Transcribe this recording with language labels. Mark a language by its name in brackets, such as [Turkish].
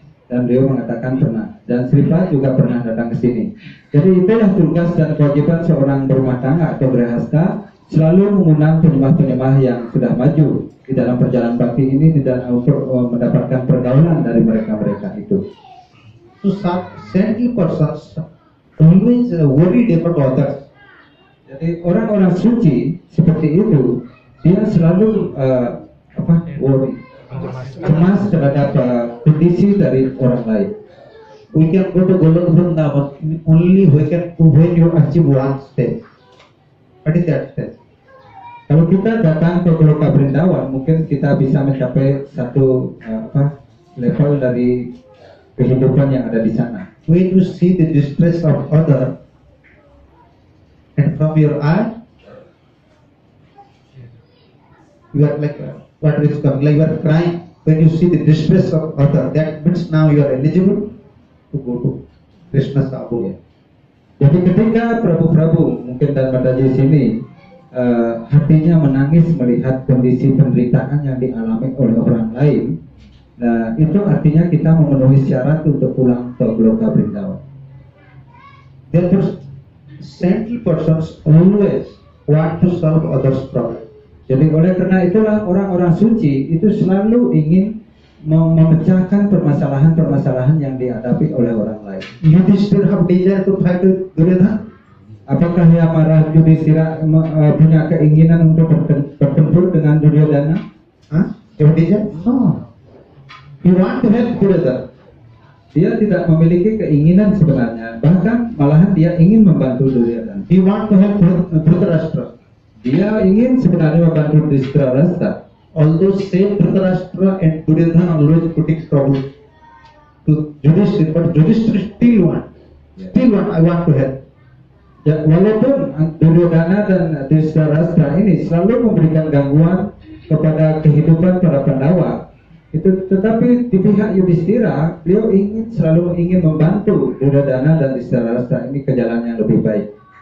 [Indonesian] Dan beliau mengatakan pernah. Dan Sripad juga pernah datang ke sini. Jadi itulah tugas dan kewajiban seorang berumah tangga atau berhasta, selalu mengundang penyembah-penyembah yang sudah maju di dalam perjalanan bakti ini tidak untuk mendapatkan pergaulan dari mereka-mereka itu. [English] So, saintly persons always worried about others. [Indonesian] Jadi orang-orang suci seperti itu, dia selalu worry, cemas terhadap kondisi dari orang lain. [English] We can go to Golok Vrindavan only when you achieve one step. What is that step? [Indonesian] Kalau kita datang ke Goloka Brindawan, mungkin kita bisa mencapai satu level dari kehidupan yang ada di sana. [English] When you see the distress of other, and from your eye, you are like what is coming, like you are crying. When you see the distress of other, that means now you are eligible to go to Krishna Sabhu. [Indonesian] Jadi ketika Prabu-Prabu mungkin dan Mataji sini hatinya menangis melihat kondisi penderitaan yang dialami oleh orang lain, nah itu artinya kita memenuhi syarat untuk pulang ke Goloka Vrindavan. [English] Therefore, saintly persons always want to solve others' problem. [Indonesian] Jadi oleh karena itulah orang-orang suci itu selalu ingin memecahkan permasalahan-permasalahan yang dihadapi oleh orang lain. [English] Yudhishthira have desire to fight with Duryodhana. [Indonesian] Apakah Yamara Yudhishthira punya keinginan untuk bertempur dengan Duryodhana? [English] Your desire? No. You want to help Duryodhana. [Indonesian] Dia tidak memiliki keinginan sebenarnya, bahkan malahan dia ingin membantu Duryodhana. [English] You want to help Dhritarashtra. [Indonesian] Dia ingin sebenarnya membantu Dhritarashtra. [English] Although same Dhritarashtra and Duryodhana always putting trouble to Yudhishthira, but Yudhishthira still want, I want to help. [Indonesian] Ya, walaupun Duryodhana dan Dhritarashtra ini selalu memberikan gangguan kepada kehidupan para Pandawa, itu tetapi di pihak Yudhishthira beliau selalu ingin membantu Duryodhana dan Dhritarashtra ini ke jalan yang lebih baik.